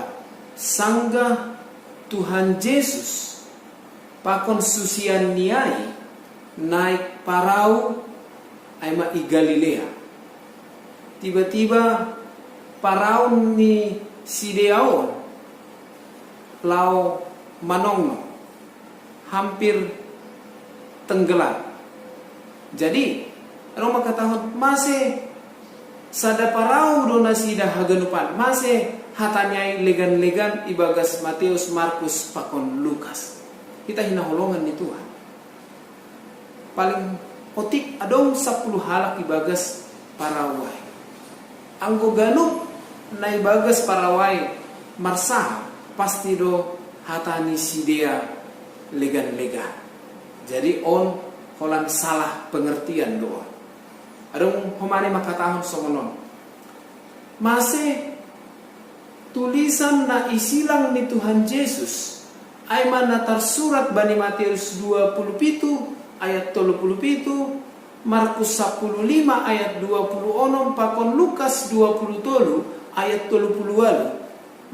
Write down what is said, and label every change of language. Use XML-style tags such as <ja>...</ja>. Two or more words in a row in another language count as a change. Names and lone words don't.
<bts>Sangga Tuhan Yesus pakon susian niai naik parau aima i Galilea. Tiba-tiba parau ni Sideaon lau manongno</bts> <id>hampir tenggelam.</id> <bts>Jadi ano makatahon masih sada parau do nasida haganupan masih hatanyai legan-legan ibagas Matius, Markus, pakon Lukas. Kita hinaholongan ni Tuhan. Paling otik adong 10 halak ibagas parawai. Anggo ganup na ibagas parawai marsa pasti do hatani sidea legan-legan. Jadi on holan</bts> <id>salah pengertian</id> <bts>doa. Adong humani makatahon somonon. Masih tulisan na isilang ni Tuhan Yesus ay man natarsurat bani Matius 27 ayat 37, Markus 15 ayat 26, pakon Lukas 27 ayat 38.</bts>